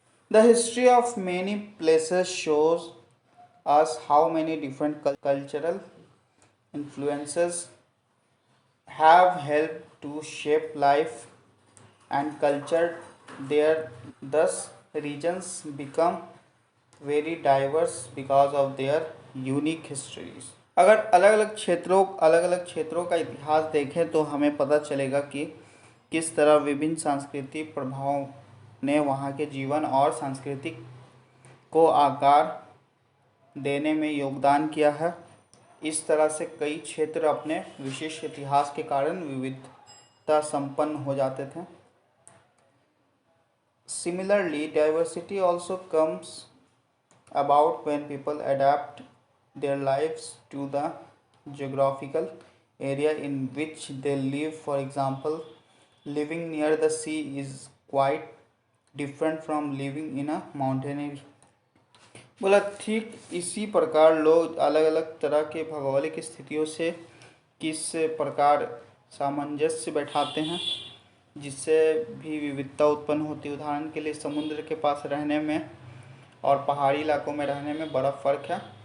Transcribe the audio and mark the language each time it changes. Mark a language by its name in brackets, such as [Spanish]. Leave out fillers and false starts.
[English] The history of many places shows us how many different cultural influences have helped to shape life and culture there. Thus, regions become very diverse because of their unique histories. [Hindi] अगर अलग अलग क्षेत्रों का इतिहास देखें तो हमें पता चलेगा कि किस तरह विभिन्न सांस्कृतिक प्रभावों ने वहाँ के जीवन और सांस्कृतिक को आकार देने में योगदान किया है। इस तरह से कई क्षेत्र अपने विशेष इतिहास के कारण विविधता संपन्न हो जाते थे। [English] Similarly, diversity also comes about when people adapt their lives to the geographical area in which they live. For example, living near the sea is quite different from living in a mountain. [Hindi] बोला ठीक इसी प्रकार लोग अलग अलग तरह के भौगोलिक स्थितियों से किस प्रकार सामंजस्य बैठाते हैं, जिससे भी विविधता उत्पन्न होती है। उदाहरण के लिए समुद्र के पास रहने में और पहाड़ी इलाकों में रहने में बड़ा फ़र्क है।